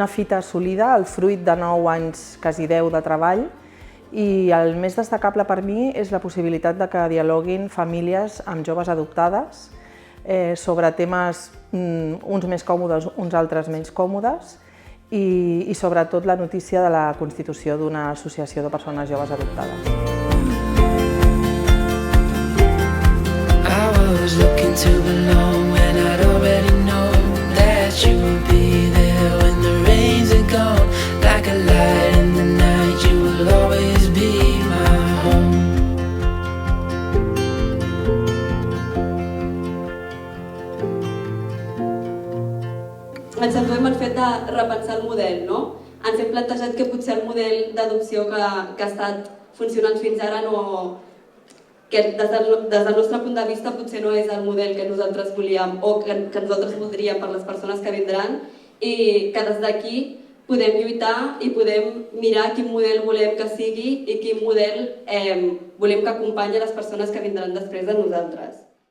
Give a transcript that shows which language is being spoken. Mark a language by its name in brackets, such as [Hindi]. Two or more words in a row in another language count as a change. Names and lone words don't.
[Catalan] fita assolida, el fruit de 9 anys, quasi 10 de treball, i el més destacable per mi és la possibilitat de que dialoguin famílies amb joves adoptades sobre temes uns més còmodes, uns altres menys còmodes, i sobretot la notícia de la constitució d'una associació de persones joves adoptades. [English] I was looking to belong when I'd already known that you would be there when the rains are gone. Like a light in the night, you will always be my home. [Catalan] Ens centrem en el fet de repensar el model, no? Ens hem plantejat que potser el model d'adopció que ha estat funcionant fins ara que des del nostre punt de vista potser no és el model que nosaltres volíem o que nosaltres voldríem per les persones que vindran, i que des d'aquí podem lluitar i podem mirar quin model volem que sigui i quin model volem que acompanyi les persones que vindran després de nosaltres.